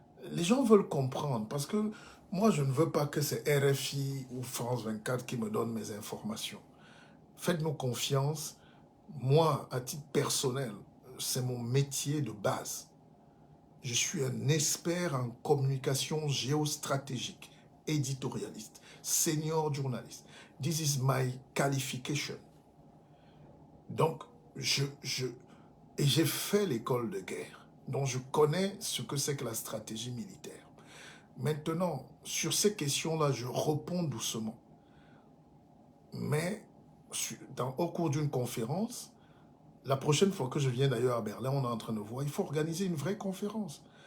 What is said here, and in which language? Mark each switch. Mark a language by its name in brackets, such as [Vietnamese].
[French] Les gens veulent comprendre. Parce que moi, je ne veux pas que c'est RFI ou France 24 qui me donnent mes informations. Faites-nous confiance. Moi, à titre personnel, c'est mon métier de base. Je suis un expert en communication géostratégique, éditorialiste, senior journaliste. [English] This is my qualification. [French] Donc, et j'ai fait l'école de guerre. Donc, je connais ce que c'est que la stratégie militaire. Maintenant, sur ces questions-là, je réponds doucement. Mais, au cours d'une conférence, la prochaine fois que je viens d'ailleurs à Berlin, on est en train de voir, il faut organiser une vraie conférence.